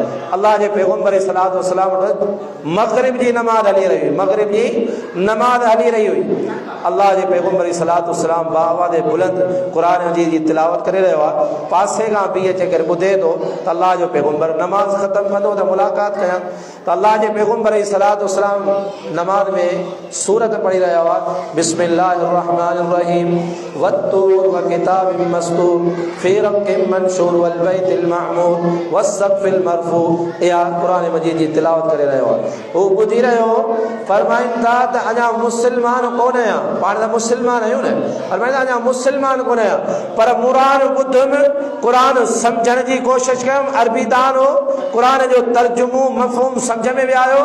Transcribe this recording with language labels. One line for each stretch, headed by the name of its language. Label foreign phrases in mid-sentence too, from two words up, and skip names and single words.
Sindhi: अल्लाह जे पैगंबर
Arabic: صلاة وسلام
Sindhi: वटि मग़रिब जी नमाज़ हली रही हुई, मग़रिब जी नमाज़ हली रही हुई। अल्लाह जे पैगंबर
Arabic: صلاة وسلام
Sindhi: बाआवाज़ बुलंद क़ुरान मजीद जी तिलावत करे रहियो आहे। पासे खां बीह अची करे ॿुधे थो त अल्लाह जो पैगंबर नमाज़ ख़तमु कंदो त मुलाक़ात कयां। त अल्लाह जे पैगंबर
Arabic: صلاة وسلام
Sindhi: नमाज़ में सूरत पढ़ी रहिया हुआ,
Arabic: بسم الله الرحمن الرحيم والطور وكتاب مسطور في رق منشور والبيت المعمور والسقف المرفوع.
Sindhi: इहा क़ुरान मजीद जी तिलावत करे रहियो आहे। हू ॿुधी रहियो, फरमाइनि था त अञा मुस्लमान कोन आहियां। पाण त मुस्लमान आहियूं न, फरमाइनि था अञा मुस्लमान कोन आहियां, पर मुरान ॿुधुमि, क़ुरान सम्झण जी कोशिशि कयुमि, अरबी दान हो, क़ुरान जो तर्जुमो मफ़हूम सम्झ में बि आयो।